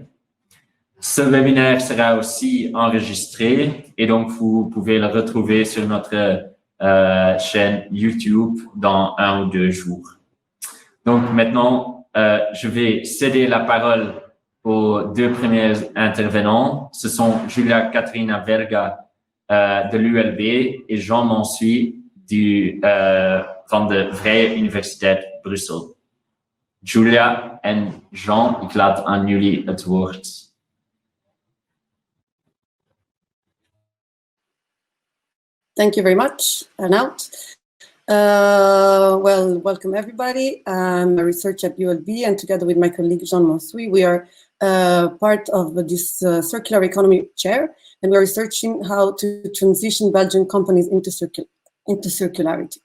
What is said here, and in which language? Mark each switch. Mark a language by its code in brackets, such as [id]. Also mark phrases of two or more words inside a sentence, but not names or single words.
[fr] Ce webinaire sera aussi enregistré et donc vous pouvez le retrouver sur notre chaîne YouTube dans 1 ou 2 jours. Donc maintenant, je vais céder la parole aux 2 premiers intervenants. Ce sont Giulia Caterina Verga de l'ULB et Jean Mansuy [nl] van de [fr] Vrije Universiteit Brussel. [nl] Giulia en Jean, ik laat aan jullie het woord. [en] Thank you very much, Arnaud. Well, welcome everybody. I'm a researcher at ULB, and together with my colleague Jean Mansuy, we are part of this circular economy chair, and we are researching how to transition Belgian companies into circularity.